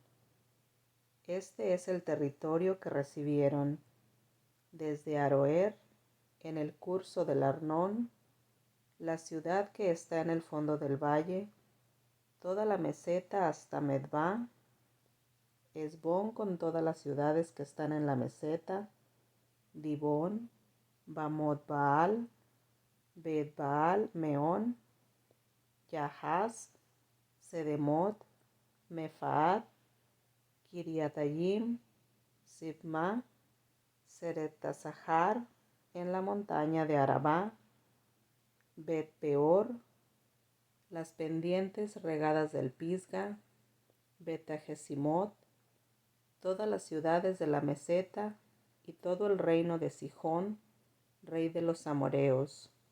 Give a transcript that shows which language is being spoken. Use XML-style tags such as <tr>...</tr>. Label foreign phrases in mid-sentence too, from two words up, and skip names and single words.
<es>Este es el territorio que recibieron desde Aroer, en el curso del Arnón, la ciudad que está en el fondo del valle, toda la meseta hasta Medba, Esbón con todas las ciudades que están en la meseta, Dibón, Bamot Baal, Bet Baal, Meón, Yahaz, Sedemot, Mefaat, Kiriatayim, Sibma, Seret-Tasahar, en la montaña de Arabá, Bet Peor, las pendientes regadas del Pisga, Bet-Jesimot, todas las ciudades de la meseta y todo el reino de Sihón, rey de los amorreos.</es>